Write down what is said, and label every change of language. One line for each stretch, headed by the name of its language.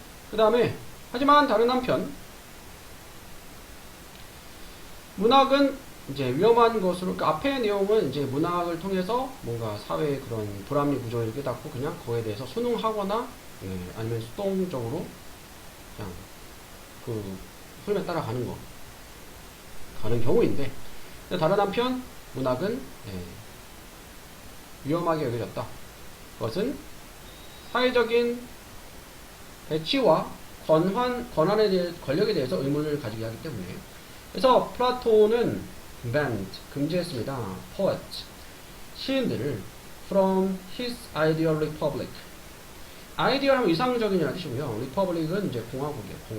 Korean: 그 다음에 하지만 다른 한편 문학은 이제 위험한 것으로, 그러니까 앞의 내용은 이제 문학을 통해서 뭔가 사회의 그런 불합리 구조를 깨닫고 그냥 그거에 대해서 순응하거나 아니면 수동적으로 그냥 그 흐름에 따라가는 경우인데, 다른 한편 문학은 위험하게 여겨졌다. 그것은 사회적인 배치와 권력에 대해서 의문을 가지게 하기 때문에. 그래서 플라톤은
English: banned,
Korean: 금지했습니다.
English: poet,
Korean: 시인들을
English: from his ideal republic.
Korean: 아이디얼 하면 이상적인이라는 뜻이고요. republic은 이제 공화국이에요.